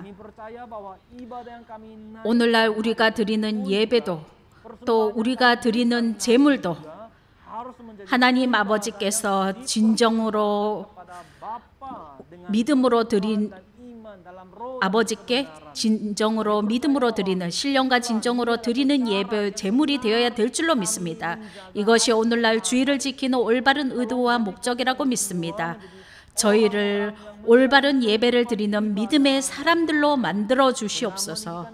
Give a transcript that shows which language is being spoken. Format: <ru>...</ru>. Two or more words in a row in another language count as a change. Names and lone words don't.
<id>kami percaya bahwa ibadah yang kami naik</id> <ko>오늘날 우리가 드리는 예배도 또 우리가 드리는 제물도</ko> <id>harus menjadi</id> <ko>하나님 아버지께서 진정으로</ko> <id>pada Bapa dengan</id> <ko>믿음으로 드린</ko> <id>iman dalam roh</id> <ko>아버지께 진정으로 믿음으로 드리는 신령과 진정으로 드리는 예배 제물이 되어야 될 줄로 믿습니다. 이것이 오늘날 주의를 지키는 올바른 의도와 목적이라고 믿습니다. 저희를 올바른 예배를 드리는 믿음의 사람들로 만들어 주시옵소서.</ko>